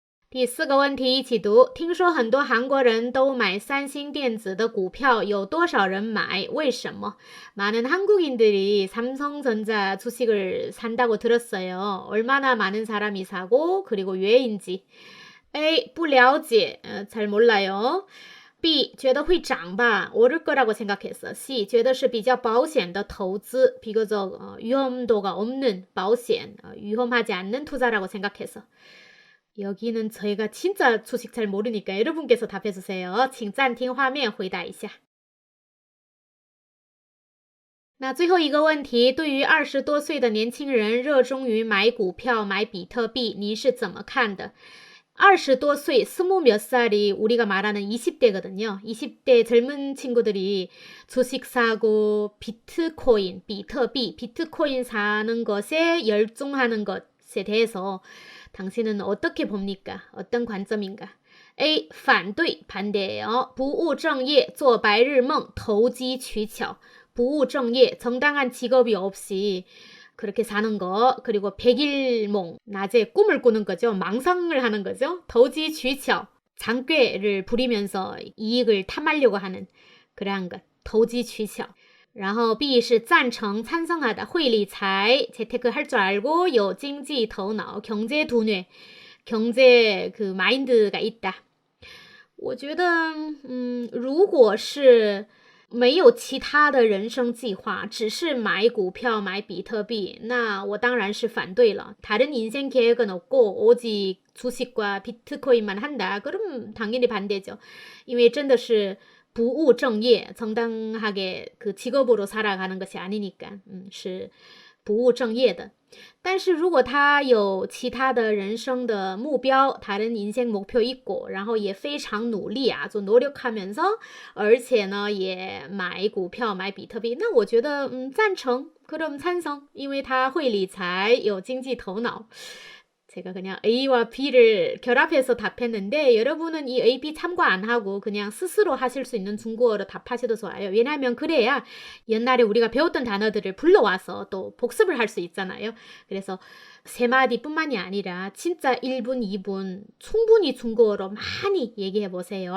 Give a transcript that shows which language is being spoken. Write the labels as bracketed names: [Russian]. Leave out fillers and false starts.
[Chinese] 第四个问题一起读听说很多韩国人都买三星电子的股票有多少人买为什么 [Korean] 많은 한국인들이 삼성전자 주식을 산다고 들었어요. 얼마나 많은 사람이 사고 그리고 왜인지 [Chinese] A 不了解, [Korean] 잘 몰라요. B [Chinese] 觉得会涨吧, [Korean] 오를 거라고 생각했어. C [Chinese] 觉得是比较保险的投资, [Korean] 비교적 위험도가 없는 保险, 위험하지 않는 투자라고 생각해서. 여기는 저희가 진짜 주식 잘 모르니까 여러분께서 답해주세요. [Chinese] 请暂停画面回答一下。那最后一个问题，对于20多岁的年轻人热衷于买股票、买比特币，您是怎么看的？20多岁, [Korean] 20 몇 살이 우리가 말하는 20대거든요. 20대 젊은 친구들이 주식 사고 비트코인, 비트코인 사는 것에 열중하는 것에 대해서 당신은 어떻게 봅니까? 어떤 관점인가? A. 反对, 반대예요. [Chinese] 不务正业, 做白日梦, 投机取巧. [Korean] 不务正业, 정당한 직업이 없이 그렇게 사는 거, 그리고 백일몽, 낮에 꿈을 꾸는 거죠. 망상을 하는 거죠. 投机取巧, 장꾀를 부리면서 이익을 탐하려고 하는 그러한 것, 投机取巧。 [Chinese] 然后 B 是赞成 [Korean] 찬성하다, [Chinese] 会理财, [Korean] 재테크 할 줄 알고, [Chinese] 有经济头脑, [Korean] 경제 두뇌, 경제 그 마인드가 있다. [Chinese] 我觉得如果是没有其他的人生计划，只是买股票买比特币，那我当然是反对了。 [Korean] 다른 인생 계획은 없고 오직 주식과 비트코인만 한다. 그럼 당연히 반대죠. [Chinese] 因为真的是不务正业, [Korean] 정당하게 그 직업으로 살아가는 것이 아니니까. [Chinese] 是不务正业的。但是如果他有其他的人生的目标, [Korean] 다른 인생 목표 있고, [Chinese] 然后也非常努力啊, [Korean] 좀 노력하면서, [Chinese] 而且呢也买股票买比特币, 那我觉得赞成, [Korean] 그럼 찬성, [Chinese] 因为他会理财, 有经济头脑。 [Korean] 제가 그냥 A와 B를 결합해서 답했는데 여러분은 이 A, B 참고 안 하고 그냥 스스로 하실 수 있는 중국어로 답하셔도 좋아요. 왜냐하면 그래야 옛날에 우리가 배웠던 단어들을 불러와서 또 복습을 할 수 있잖아요. 그래서 3마디뿐만이 아니라 진짜 1분, 2분 충분히 중국어로 많이 얘기해 보세요.